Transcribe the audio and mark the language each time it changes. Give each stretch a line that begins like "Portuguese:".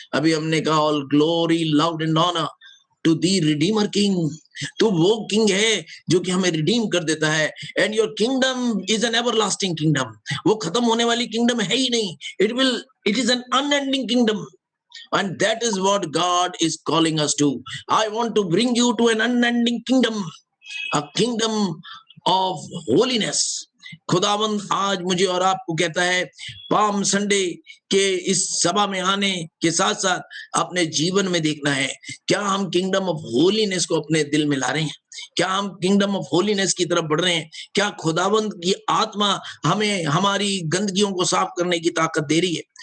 Hindi: अभी हमने कहा
English: All glory love and honour to the redeemer king.
Hindi: तो वो किंग है जो कि हमें रिडीम कर देता है।
English: And your kingdom is an everlasting kingdom.
Hindi: वो खत्म होने वाली किंगडम है ही नहीं,
English: It is an unending kingdom, and that is what God is calling us to. I want to bring you to an unending kingdom, a kingdom of holiness.
Hindi: खुदावंद आज मुझे और आपको कहता है, पाम संडे के इस सभा में आने के साथ साथ अपने जीवन में देखना है, क्या हम किंगडम ऑफ होलीनेस को अपने दिल में ला रहे हैं? क्या हम किंगडम ऑफ होलीनेस की तरफ बढ़ रहे हैं? क्या खुदावंद की आत्मा हमें हमारी गंदगियों को साफ करने की ताकत दे रही है?